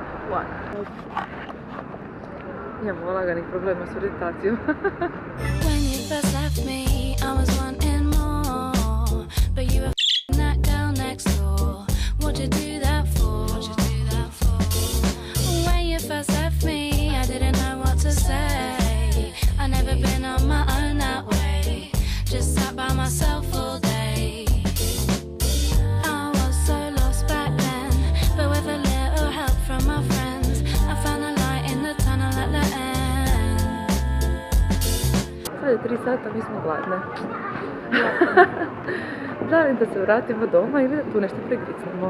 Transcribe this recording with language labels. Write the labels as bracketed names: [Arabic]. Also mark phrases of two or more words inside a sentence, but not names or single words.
[English] one. [Croatian] Imamo laganih problema s orijentacijom. [English] When you first left me, I was wanting more, but you were that girl next door. What'd you do that for? When you first left me, I didn't know what to say. I never been on my own that way, just sat by myself all day. I was so lost back then, but with a little help from my friends, I found a light in the tunnel at the end. [Croatian] Sad je 3 sata, mi smo gladne. Da li da se vratimo doma ili da tu nešto prigricnemo?